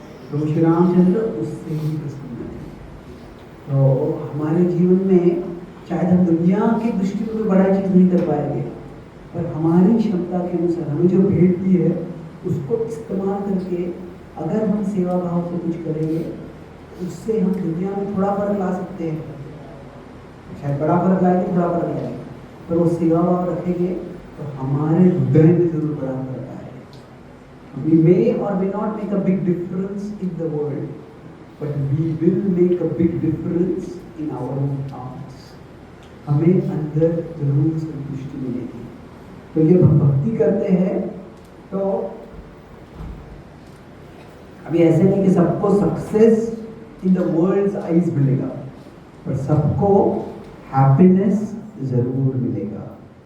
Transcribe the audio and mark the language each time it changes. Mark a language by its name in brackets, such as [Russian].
[Hindi] तो श्री रामचंद्र उससे ही प्रसन्न थे। तो हमारे जीवन में शायद हम दुनिया की दृष्टि में कोई बड़ा चीज़ नहीं कर पाएंगे, पर हमारी क्षमता के अनुसार हमें जो भेंट दी है उसको इस्तेमाल करके अगर हम सेवा भाव से कुछ करेंगे, उससे हम दुनिया में थोड़ा फर्क ला सकते हैं। शायद बड़ा फर्क लाएंगे, थोड़ा फर्क लाएंगे, पर वो सेवा भाव रखेंगे तो हमारे हृदय में जरूर बड़ा फर्क आएगा। [English] We may or may not make a big difference in the world, but we will make a big difference in our own hearts. [Hindi] हमें अंदर जरूर संतुष्टि मिलेगी। तो जब हम भक्ति करते हैं तो अभी ऐसे नहीं कि सबको [English] success in the world's eyes [Hindi] मिलेगा, पर सबको हैप्पीनेस जरूर मिलेगा।